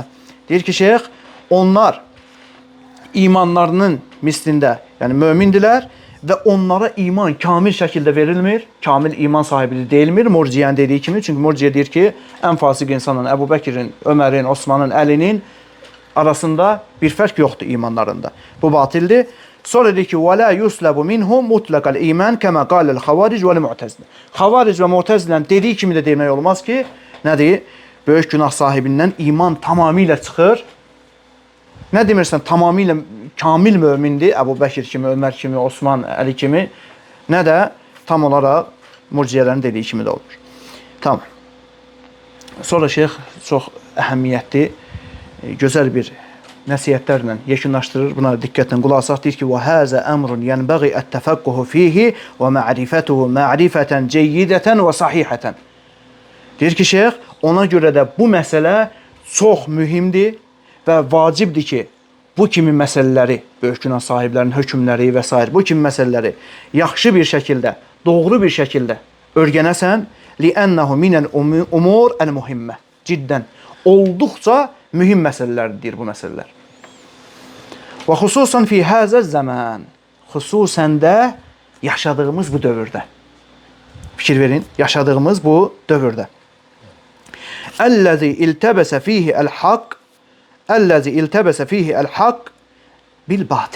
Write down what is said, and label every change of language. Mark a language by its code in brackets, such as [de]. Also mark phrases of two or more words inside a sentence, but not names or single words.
[az] Deyir ki, şeyx, onlar imanlarının mislində, yəni mömindirlər və onlara iman kamil şəkildə verilmir, kamil iman sahibi deyilmir, murciyənin dediyi kimi. Çünki murciyə deyir ki, ən fasiq insanın, Əbu Bəkirin, Ömərin, Osmanın, Əlinin arasında bir fərq yoxdur imanlarında. Bu batildir. Sonra deyir ki, [ar] وَلَا يُسْلَبُ مِنْهُمْ مُطْلَقَ الْاِيمَانِ كَمَا قَالَ الْخَوَارِجُ وَالْمُعْتَزِلَ. [az] Xavaric və Mu'təzilən dediyi kimi də demək olmaz ki, nədir? Böyük günah sahibindən iman tamamilə çıxır. Nə demirsən, tamamilə kamil mömindir, Əbu Bəkir kimi, Ömər kimi, Osman, Əli kimi, nə də tam olaraq murciyələrin dediyi kimi də olur. Tamam. Sonra şeyx çox əhəmiyyətli, gözəl bir nəsihətlərlə yekunlaşdırır. Buna diqqətlə qulaq asaq. Deyir ki, [ar] وَهَذَا أَمْرٌ يَنْبَغِي التَّفَقُّهُ فِيهِ وَمَعْرِفَتُهُ مَعْرِفَةً جَيِّدَةً وَصَحِيحَةً. [az] Deyir ki, şeyx, ona görə də bu məsələ çox mühümdir və vacibdir ki, bu kimi məsələləri, böyük günah sahiblərinin hökmləri və s. bu kimi məsələləri yaxşı bir şəkildə, doğru bir şəkildə örgənəsən, [ar] لِأَنَّهُ مِنَ الْأُمُورِ الْمُهِمَّةِ. [az] Ciddən, olduqca mühüm məsələlərdir bu məsələlər. Və xüsusən [ar] في هذا زمان, [az] xüsusən də yaşadığımız bu dövrdə. Fikir verin, yaşadığımız bu dövrdə. [ar] الذي التبس فيه الحق الذي التبس فيه الحق بالباطل.